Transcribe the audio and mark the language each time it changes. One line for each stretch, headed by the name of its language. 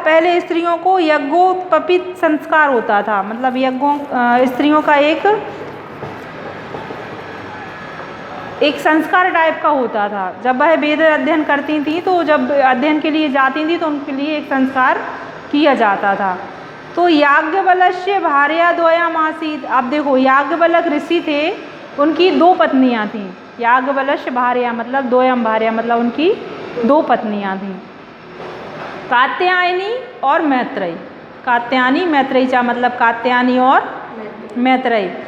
Hindi: पहले स्त्रियों को यज्ञोपवीत संस्कार होता था, मतलब यज्ञों स्त्रियों का एक संस्कार टाइप का होता था। जब वह वेद अध्ययन करती थी तो जब अध्ययन के लिए जाती थी तो उनके लिए एक संस्कार किया जाता था।
Sanskrit: तो याज्ञवल्क्य भार्या द्वयम् आसीत्।
Hindi: अब देखो, याज्ञवल्क्य ऋषि थे, उनकी 2 पत्नियां थीं।
Sanskrit: याज्ञवल्क्य भार्या
Hindi: मतलब
Sanskrit: द्वयम् भार्या,
Hindi: मतलब उनकी 2 पत्नियां थीं, कात्यायनी और मैत्रेयी।
Sanskrit: कात्यायनी मैत्रेयी चा
Hindi: मतलब कात्यायनी और मैत्रेयी।